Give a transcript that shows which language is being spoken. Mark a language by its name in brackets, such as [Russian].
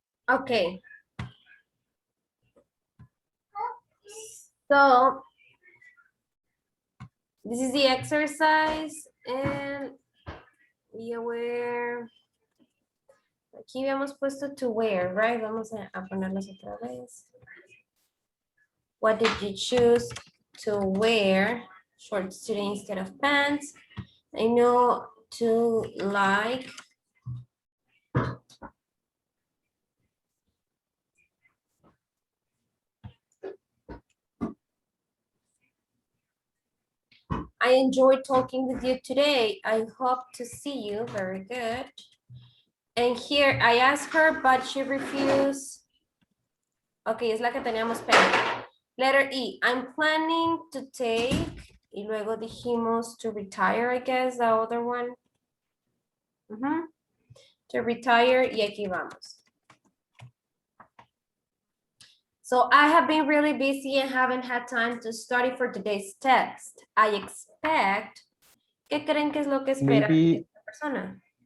[English] Okay. So, this is the exercise and be aware. [Spanish] Aquí habíamos puesto [English] to wear, right? [Spanish] Vamos a ponerlos otra vez. [English] What did you choose to wear? Shorts today instead of pants. I know to like. I enjoyed talking with you today. I hope to see you. Very good. And here I asked her, but she refused. [Spanish] Okay, es la que teníamos pendiente. [English] Letter E, I'm planning to take, [Spanish] y luego dijimos [English] to retire, I guess, the other one. To retire, [Spanish] y aquí vamos. [English] So I have been really busy and haven't had time to study for today's test. I expect, [Spanish] ¿qué creen que es lo que espera esta persona?